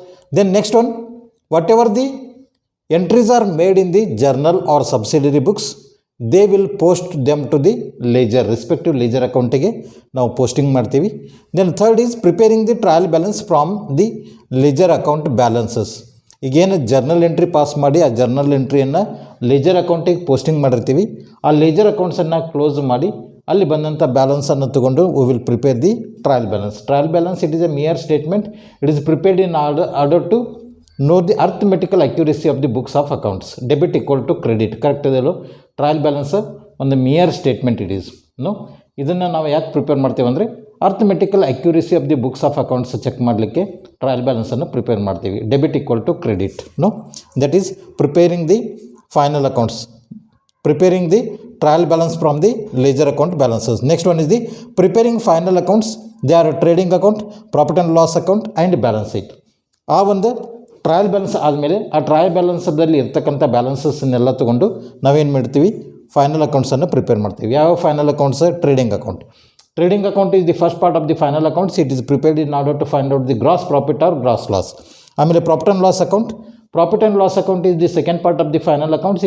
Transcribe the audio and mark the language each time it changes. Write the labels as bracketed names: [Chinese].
[English] Then next one, whatever the entries are made in the journal or subsidiary books, they will post them to the ledger, respective ledger account ಗೆ [Kannada] ನಾವು posting ಮಾಡ್ತೀವಿ. [English] Then third is preparing the trial balance from the ledger account balances. [Kannada] ಈಗೇನು journal entry pass ಮಾಡಿ ಆ journal ಎಂಟ್ರಿಯನ್ನು leisure ಅಕೌಂಟಿಗೆ posting ಮಾಡಿರ್ತೀವಿ. ಆ leisure ಅಕೌಂಟ್ಸನ್ನು close ಮಾಡಿ ಅಲ್ಲಿ ಬಂದಂಥ ಬ್ಯಾಲೆನ್ಸನ್ನು ತಗೊಂಡು [English] We will prepare the trial balance. It is a mere statement. It is prepared in order to know the arithmetical accuracy of the books of accounts. Debit equal to credit. [Kannada] Correct ಇದೆಯಲ್ಲ? Trial balance ಒಂದು mere statement it is. ಇದನ್ನು ನಾವು ಯಾಕೆ prepare ಮಾಡ್ತೀವಿ ಅಂದರೆ [English] arithmetical accuracy of the books of accounts [Kannada] check ಮಾಡಲಿಕ್ಕೆ trial ಬ್ಯಾಲೆನ್ಸನ್ನು prepare ಮಾಡ್ತೀವಿ. [English] Debit equal to credit. That is preparing the final accounts. Preparing the trial balance from the ledger account balances. Next one is the preparing final accounts. They are trading account, profit and loss account and balance sheet. [Kannada] ಆ ಒಂದು trial balance ಆದಮೇಲೆ ಆ trial ಬ್ಯಾಲೆನ್ಸಲ್ಲಿ ಇರ್ತಕ್ಕಂಥ ಬ್ಯಾಲೆನ್ಸಸ್ನೆಲ್ಲ ತೊಗೊಂಡು ನಾವೇನು ಮಾಡ್ತೀವಿ, final ಅಕೌಂಟ್ಸನ್ನು prepare ಮಾಡ್ತೀವಿ. ಯಾವ final accounts? [English] Trading account is the first part of the final accounts. It is prepared in order to find out the gross profit or gross loss. ಆಮೇಲೆ profit and loss account is the second part of the final accounts.